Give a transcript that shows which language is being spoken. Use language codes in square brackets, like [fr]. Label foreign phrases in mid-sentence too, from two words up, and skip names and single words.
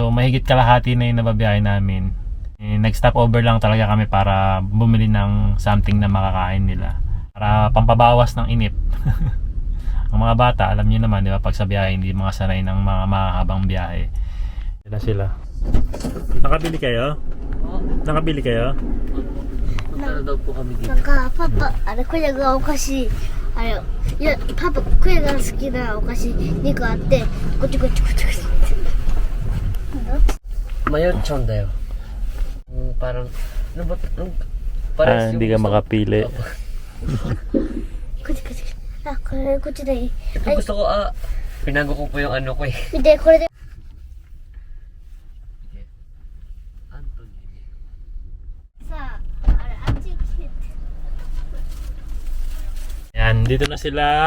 [tl] So mahigit kalahati na yung nababiyahe namin. Nag-stop over lang talaga kami para bumili ng something na makakain nila. Para pampabawas ng inip. Ang mga bata, alam niyo naman, di ba, pag sa biyahe, hindi mga sanay ng mga mahabang biyahe. Yan na sila. Nakabili kayo? Nakabili kayo? [ja] なんかパパあれこれがお菓子あれいやパパこれが好きなお菓子2個あってこっちこっちこっちこっち [tl] Mayon chon dayo. Parang ano ba? Parang Hindi ka makapili. [ja] こっちこっちあこれこっちでいい [tl] Ito gusto ko pinago ko po yung ano ko eh. [ja] 見てこれで さああれあっち来て [tl] Yan, dito na sila.